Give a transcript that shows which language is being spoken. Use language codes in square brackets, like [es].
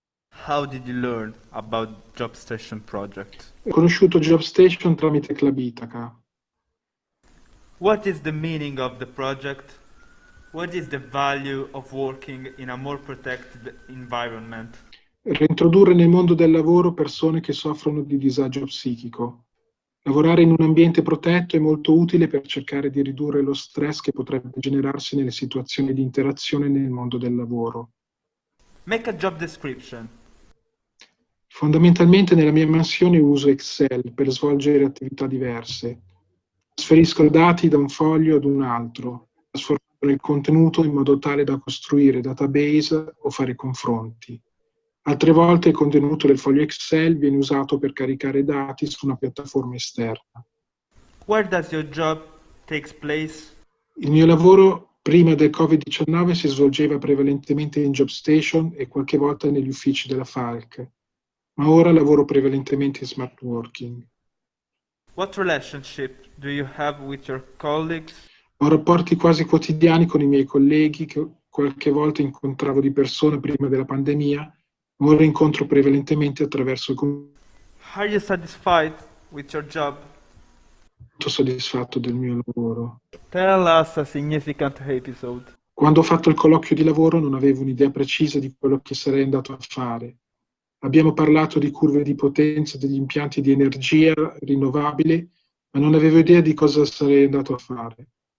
[en] How did you learn about JobStation project? [it] Ho conosciuto JobStation tramite Club Itaca. [en] What is the meaning of the project? What is the value of working in a more protected environment? [it] Reintrodurre nel mondo del lavoro persone che soffrono di disagio psichico. Lavorare in un ambiente protetto è molto utile per cercare di ridurre lo stress che potrebbe generarsi nelle situazioni di interazione nel mondo del lavoro. [en] Make a job description. [it] Fondamentalmente nella mia mansione uso Excel per svolgere attività diverse. Trasferisco dati da un foglio ad un altro, trasformando il contenuto in modo tale da costruire database o fare confronti. Altre volte il contenuto del foglio Excel viene usato per caricare dati su una piattaforma esterna. [en] Where does your job takes place? [it] Il mio lavoro prima del Covid-19 si svolgeva prevalentemente in JobStation e qualche volta negli uffici della Falc, ma ora lavoro prevalentemente in smart working. [en] What relationship do you have with your colleagues? [it] Ho rapporti quasi quotidiani con i miei colleghi che qualche volta incontravo di persona prima della pandemia, ma ora incontro prevalentemente attraverso il confronto. [en] Are you satisfied with your job? [it] Soddisfatto del mio lavoro. [en] Tell us a significant episode. [it] Quando ho fatto il colloquio di lavoro non avevo un'idea precisa di quello che sarei andato a fare. Abbiamo parlato di curve di potenza degli impianti di energia rinnovabile, ma non avevo idea di cosa sarei andato a fare.